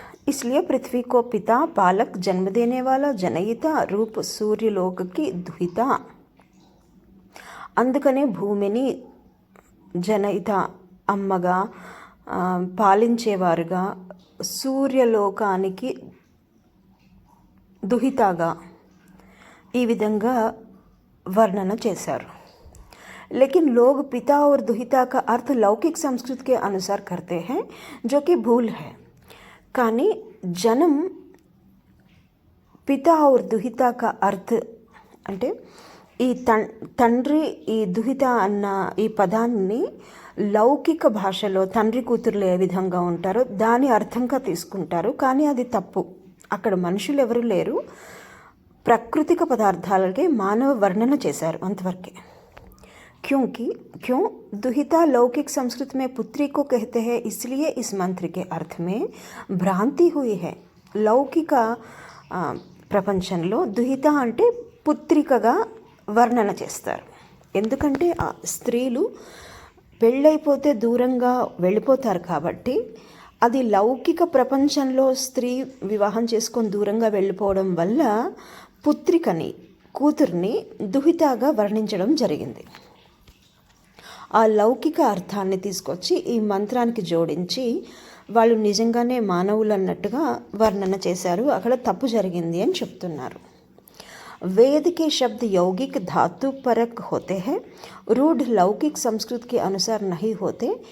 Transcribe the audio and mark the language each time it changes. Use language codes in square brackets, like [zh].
[hi] इसलिए पृथ्वी को पिता, पालक, जन्म देने वाला, जनयिता रूप सूर्यलोक की दुहिता. [te] అందుకనే భూమిని జనయిత అమ్మగా, పాలించేవారుగా, సూర్యలోకానికి దుహితగా ఈ విధంగా వర్ణన చేశారు. [hi] लेकिन लोग पिता और दुहिता का अर्थ लौकिक संस्कृति के अनुसार करते हैं, जो कि भूल है. [te] కానీ జనం పితా [hi] और दुहिता का अर्थ [te] అంటే ఈ తండ్రి, ఈ దుహిత అన్న ఈ పదాన్ని లౌకిక భాషలో తండ్రి కూతురులు ఏ విధంగా ఉంటారో దాని అర్థంగా తీసుకుంటారు. కానీ అది తప్పు. అక్కడ మనుషులు ఎవరు లేరు, ప్రాకృతిక పదార్థాలకే మానవ వర్ణన చేశారు, అంతవరకే. [hi] क्यों दुहिता लौकिक संस्कृति में पुत्री को कहते हैं, इसलिए इस मंत्र के अर्थ में भ्रांति हुई है. [te] లౌకిక ప్రపంచంలో దుహిత అంటే పుత్రికగా వర్ణన చేస్తారు. ఎందుకంటే స్త్రీలు పెళ్ళైపోతే దూరంగా వెళ్ళిపోతారు కాబట్టి అది లౌకిక ప్రపంచంలో స్త్రీ వివాహం చేసుకొని దూరంగా వెళ్ళిపోవడం వల్ల పుత్రికని, కూతుర్ని దుహితగా వర్ణించడం జరిగింది. ఆ లౌకిక అర్థాన్ని తీసుకొచ్చి ఈ మంత్రానికి జోడించి వాళ్ళు నిజంగానే మానవులు అన్నట్టుగా వర్ణన చేశారు. అక్కడ తప్పు జరిగింది అని చెప్తున్నారు. [hi] वेद के शब्द यौगिक धातु परक होते हैं, रूढ़ लौकिक संस्कृति के अनुसार नहीं होते.